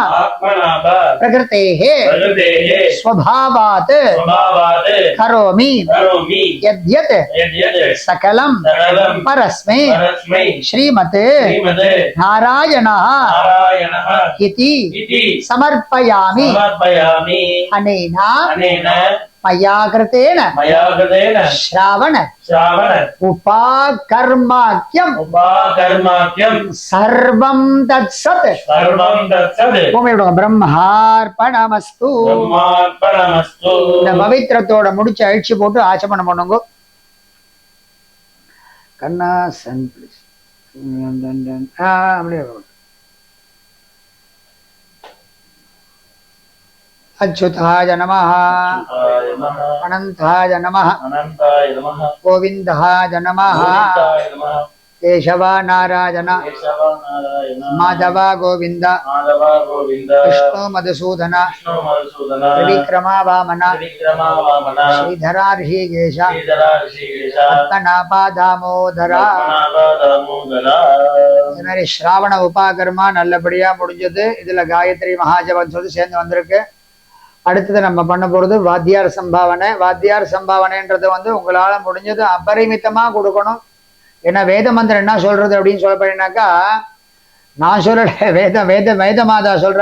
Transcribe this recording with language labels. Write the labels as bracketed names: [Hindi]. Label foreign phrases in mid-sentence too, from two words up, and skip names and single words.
[Sanskrit] प्रकृतेः स्वभावात् करोमि यद्यत् सकलं परस्मै श्रीमत् नारायणः इति समर्पयामि अनेन मया कृतेन श्रावण उपाकर्माख्यम सर्वं तत्सत् ब्रह्मार्पणमस्तु. [Tamil] இந்த பவித்திரத்தோட முடிச்சு அழிச்சு போட்டு ஆச்சமனம் பண்ணுங்க. [English] கண்ணா son please. [Sanskrit] अच्युताय नमः अनंताय नमः गोविंदाय नमः केशव नारायण माधव गोविंद विष्णु मधुसूदन त्रिविक्रमा वामन श्रीधरा ऋषिकेश पद्मनाभा दामोदर. [Tamil] இது மாதிரி ஸ்ராவண உபாகர்மா நல்லபடியா முடிஞ்சது. இதுல காயத்ரி மகாஜபம் சொல்லி சேர்ந்து வந்திருக்கு. அடுத்தது நம்ம பண்ண போறது வாத்தியார் சம்பாவனை. வாத்தியார் சம்பாவனைன்றது உங்களால முடிஞ்சது அபரிமிதமா கொடுக்கணும். ஏன்னா வேத மந்திரம் என்ன சொல்றது அப்படின்னு சொல்லப்படினாக்கா, நான் சொல்லல, வேதமாதா சொல்றா.